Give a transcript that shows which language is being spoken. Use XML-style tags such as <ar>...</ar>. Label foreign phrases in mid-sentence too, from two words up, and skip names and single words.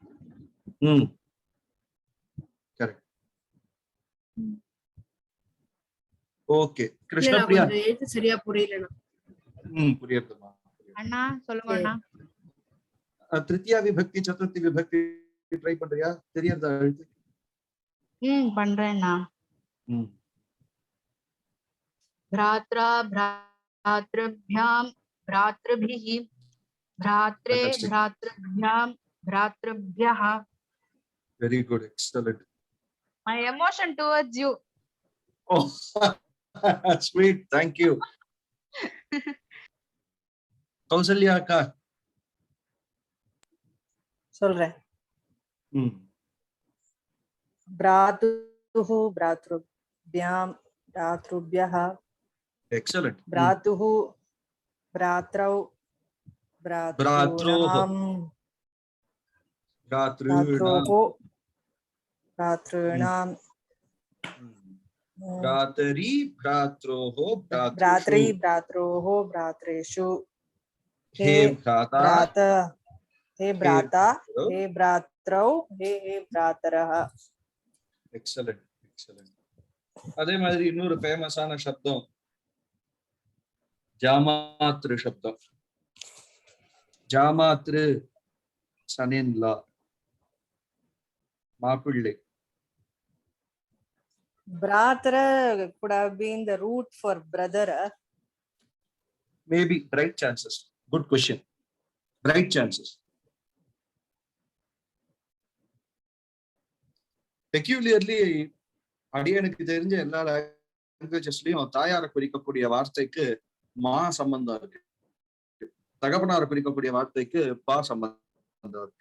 <en>Correct. Okay Krishnapriya.</en> <ta>எழுத்து சரியா புரியலனா. புரியுதுமா. அண்ணா சொல்லுங்க அண்ணா. திருத்தியா விபக்தி சதுர்த்தி விபக்தி ட்ரை பண்றியா? தெரியுதா எழுத்து? பண்றேன்னா.</ta> <sa>भ्रात्रा भ्रातृभ्यां भ्रातृभिः भ्रात्रे भ्रातृभ्यां भ्रातृभ्यः.</sa> <en>Very good, excellent. My emotion towards you. Oh, sweet, thank you.</en> <ta>கௌசல்யா அக்கா சொல்றேன்.</ta> <sa>भ्रातुः भ्रातृभ्यां भ्रातृभ्यः.</sa> <en>Excellent.</en> <sa>भ्रातुः भ्रात्रौ भ्रातॄणाम् भ्रातॄणाम् भ्रातरी भ्रात्रोः भ्रातरी भ्रात्रोः भ्रातृषु. हे भ्राता हे भ्राता हे भ्रात्रौ हे भ्रातरः.</sa> <en>Excellent excellent.</en> <ta>அதே மாதிரி இன்னொரு ஃபேமஸான சப்தம் ஜாமாத்ரு சப்தம். ஜாமாத்ரு</ta> <en>son-in-law,</en> <ta>மாப்பிள்ளை.</ta> <en>Bratra could have been the root for brother. Maybe. Bright chances. Good question. Bright chances.</en> <ta>பெக்யூலியர்லி அடியனுக்கு தெரிஞ்ச எல்லா லாங்குவேஜஸ்லயும் தாயாரை குறிக்கக்கூடிய வார்த்தைக்கு மா சம்பந்தம் இருக்கு, தகப்பனாரை குறிக்கக்கூடிய வார்த்தைக்கு பா சம்பந்தம் இருக்கு.</ta>